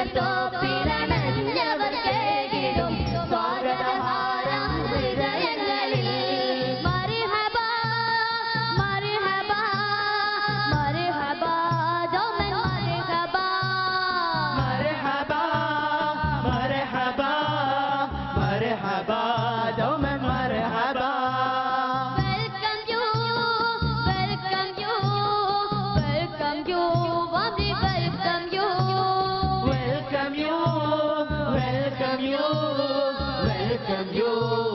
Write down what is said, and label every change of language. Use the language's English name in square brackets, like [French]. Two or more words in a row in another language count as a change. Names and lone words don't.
[Malayalam] തൊപ്പിലണഞ്ഞവർ കേകിടും സ്വാഗതഹാരം ഹൃദയങ്ങളിൽ [Arabic] مرحبا مرحبا مرحبا دوما مرحبا مرحبا مرحبا مرحبا دوما مرحبا [English] welcome you welcome you welcome you warmly welcome you welcome you welcome you welcome you